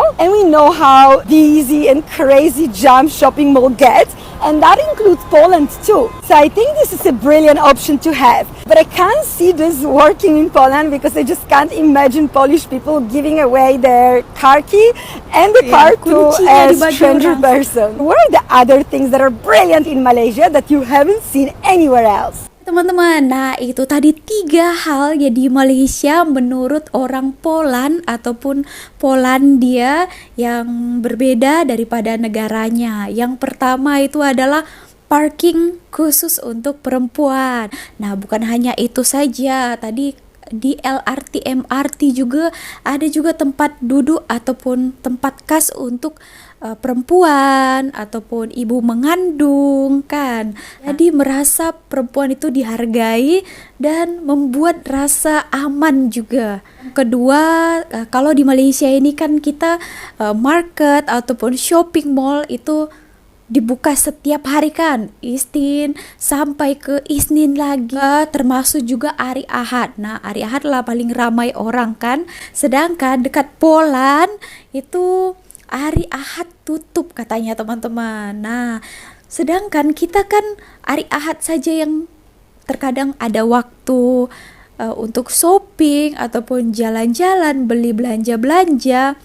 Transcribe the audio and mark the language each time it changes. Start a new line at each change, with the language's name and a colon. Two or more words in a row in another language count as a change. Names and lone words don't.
English: And we know how busy and crazy jam shopping mall gets, and that includes Poland too. So I think this is a brilliant option to have. But I can't see this working in Poland because I just can't imagine Polish people giving away their car key and the car to
Malay: kuncinya
English: a
Malay: di baju
English: stranger
Malay: orang.
English: person. What are the other things that are brilliant in Malaysia that you haven't seen anywhere else?
Malay: Teman-teman, nah itu tadi 3 hal ya di Malaysia menurut orang Poland ataupun Polandia yang berbeda daripada negaranya. Yang pertama itu adalah parking khusus untuk perempuan. Nah bukan hanya itu saja, tadi di LRT, MRT juga ada juga tempat duduk ataupun tempat khas untuk perempuan ataupun ibu mengandung kan. Jadi merasa perempuan itu dihargai dan membuat rasa aman juga. Kedua, kalau di Malaysia ini kan kita market ataupun
English: shopping mall
Malay: itu dibuka setiap hari kan, Isnin sampai ke Isnin lagi, termasuk juga hari Ahad. Nah hari Ahad lah paling ramai orang kan, sedangkan dekat Poland itu hari Ahad tutup katanya teman-teman. Nah sedangkan kita kan hari Ahad saja yang terkadang ada waktu untuk shopping ataupun jalan-jalan, beli belanja-belanja.